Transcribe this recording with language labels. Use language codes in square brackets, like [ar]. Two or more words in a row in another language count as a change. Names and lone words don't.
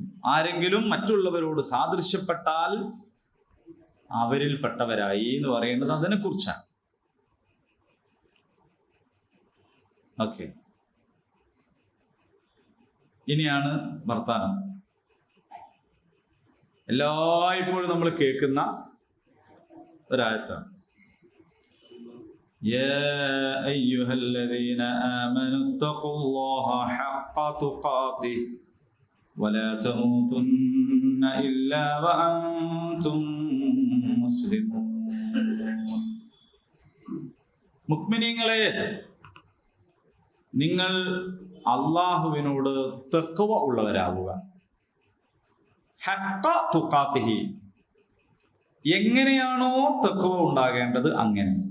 [ml] ആരെങ്കിലും മറ്റുള്ളവരോട് സാദൃശ്യപ്പെട്ടാൽ അവരിൽപ്പെട്ടവരായി എന്ന് പറയുന്നത് അതിനെ കുറിച്ചാണ്. ഓക്കെ, ഇനിയാണ് വർത്താനം. എല്ലായ്പ്പോഴും നമ്മൾ കേൾക്കുന്ന ഒരായത്താണ്. [ar] يا أيها الذين آمنوا اتقوا الله حق تقاته ولا تموتن إلا وأنتم مسلمون. [ml] മുഅ്മിനീങ്ങളെ, നിങ്ങൾ അല്ലാഹുവിനോട് തഖ്വ ഉള്ളവരാവുക. [ar] حق تقاته, [ml] എങ്ങനെയാണോ തഖ്വ ഉണ്ടാകേണ്ടത് അങ്ങനെ.